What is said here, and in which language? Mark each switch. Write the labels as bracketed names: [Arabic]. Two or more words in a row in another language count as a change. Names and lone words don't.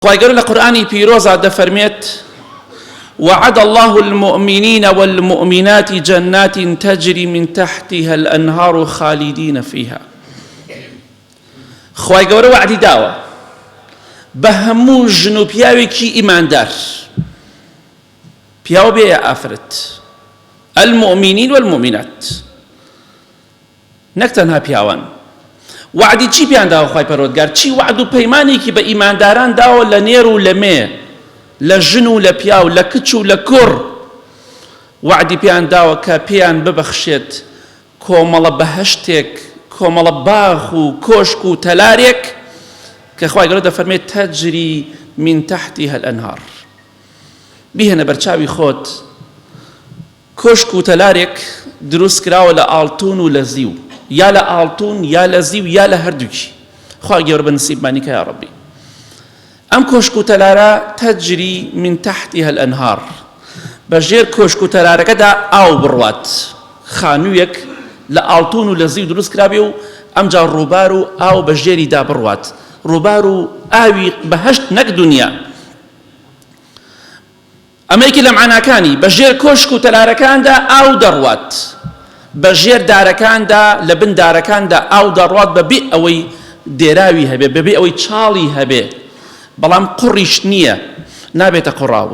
[Central Kurdish] خواهی لقرآنی پیروزا دفرميت [Arabic] وعد الله المؤمنين والمؤمنات جنات تجري من تحتها الأنهار خالدين فيها. [Central Kurdish] خواهی وعدی داوە بە هەموو ژن و پیاوێکی ئیماندار، پیاو بێ ئافرەت، [Arabic] المؤمنين والمؤمنات، [Central Kurdish] نەک تەنها پیاوان. وعدی چی پیان داوە خوای پەروەردگار؟ چی وعد و پەیمانێکی بە ئیمانداران داوە لە نێر و لە مێ، لە ژن و لە پیاو، لە کچ و لە کوڕ. وعدی پیان داوە کە پیان ببەخشێت کۆمەڵە بەهەشتێک، کۆمەڵە باغ و کۆشک و تەلارێک کە خوای گەورە دەفەرمێت [Arabic] تەجری من تحتها الأنهار. [Central Kurdish] بیهێنە بەرچاوی خۆت کۆشک و تەلارێک دروست کراوە لە ئاڵتون و لە زیو، یا لە ئاڵتون یا لە زیو یا لە هەردووکی. خوای گەورە بە نسیبمانی کە یا ڕەبی. ئەم کۆشک و تەلارە [Arabic] تەجری من تحتها الأنهار، [Central Kurdish] بەژێر کۆشک و تەلارەکەدا ئاو بڕوات، خانوویەک لە ئاڵتون و لە زیو دروست کرابێ و ئەمجا ڕووبار و ئاو بەژێریدا بڕوات، ڕووبار و ئاوی بەهەشت نەک دونیا. ئەمەیەکی لە معناکانی بەژێر کۆشک و تەلارەکاندا ئاو دەڕوات، بەژێر دارەکاندا لە بن دارەکاندا ئاو دەڕوات بەبێ ئەوەی دێراوی هەبێ، بەبێ ئەوەی چاڵی هەبێ، بەڵام قوڕیش نییە، نابێتە قوڕاوە.